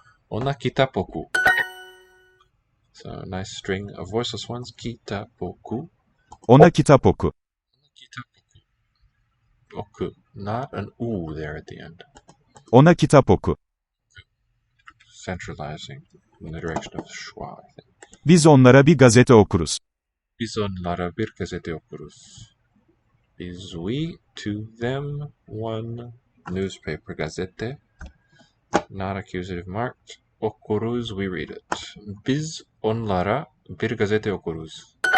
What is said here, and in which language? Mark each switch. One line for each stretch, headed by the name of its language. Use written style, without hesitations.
Turkish: Ona kitap oku.
English: So nice string of voiceless ones.
Turkish: Kitap oku. Ona kitap oku. Kitap oku. Oku.
English: Not an U there at the end.
Turkish: Ona kitap oku.
English: centralizing in the direction of schwa, I think.
Turkish: Biz onlara bir gazete okuruz. Biz onlara bir gazete okuruz.
English: Biz we to them one newspaper, gazete, not accusative marked. Okuruz, we read it.
Turkish: Biz onlara bir gazete okuruz.